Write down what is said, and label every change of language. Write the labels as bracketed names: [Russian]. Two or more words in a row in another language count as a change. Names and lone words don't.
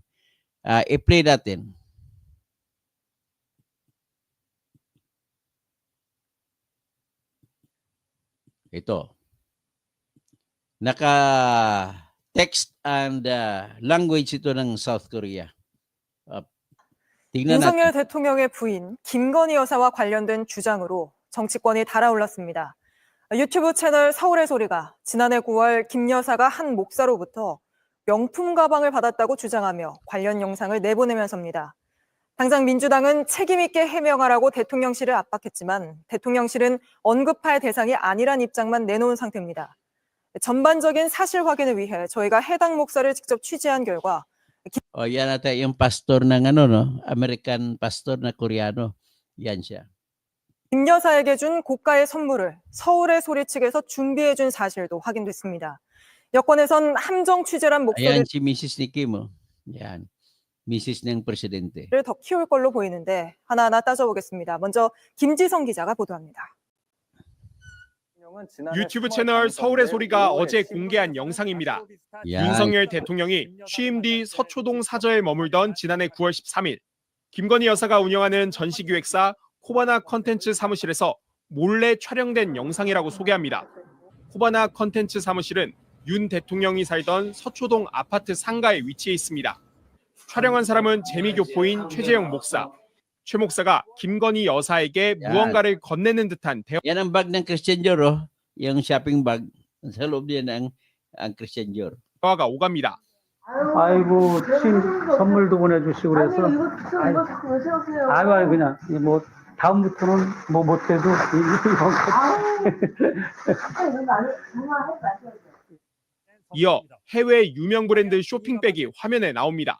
[Filipino] I-play natin. Ito. Naka-text and language ito ng South Korea. tingnan 윤석열 natin. [Korean] 대통령의 부인 김건희 여사와 관련된 주장으로 정치권이 달아올랐습니다. 유튜브 채널 서울의 소리가 지난해 9월 김 여사가 한 목사로부터 명품 가방을 받았다고 주장하며 관련 영상을 내보내면서입니다. 당장 민주당은 책임 있게 해명하라고 대통령실을 압박했지만 대통령실은 언급할 대상이 아니란 입장만 내놓은 상태입니다. 전반적인 사실 확인을 위해 저희가 해당 목사를 직접 취재한 결과 [Filipino] Yan ata yung pastor ng [English] American pastor [Filipino] na Koreano. Yan siya. [Korean] 김 여사에게 준 고가의 선물을 서울의 소리 측에서 준비해준 사실도 확인됐습니다. 여권에선 함정 취재란 목소리를 [Filipino] Ayan si Mrs. ni Kim. Yan. Mrs. ng presidente. [Korean] 더 키울 걸로 보이는데 하나하나 따져보겠습니다. 먼저 김지성 기자가 보도합니다. 유튜브 채널 서울의 소리가 어제 공개한 영상입니다. [Filipino] Yan. [Korean] 윤석열 대통령이 취임 뒤 서초동 사저에 머물던 지난해 9월 13일 김건희 여사가 운영하는 전시기획사 코바나 컨텐츠 사무실에서 몰래 촬영된 영상이라고 소개합니다. 코바나 컨텐츠 사무실은 윤 대통령이 살던 서초동 아파트 상가에 위치해 있습니다. 촬영한 사람은 재미교포인 최재형 목사. 최 목사가 김건희 여사에게 무언가를 건네는 듯한 [Filipino] Yan ang bag ng Christian Dior. Yung [English] shopping bag. [Filipino] Sa loob niya ang Christian Dior. [Korean] 대화가 오갑니다. 아이고, 선물도 보내주시고 그래서. 아니 이거 왜 세우세요? 아이고, 그냥, 뭐, 다음부터는 뭐 못해도, 이거. 아니 정말 하지 마세요. 이어 해외 유명 브랜드 쇼핑백이 화면에 나옵니다.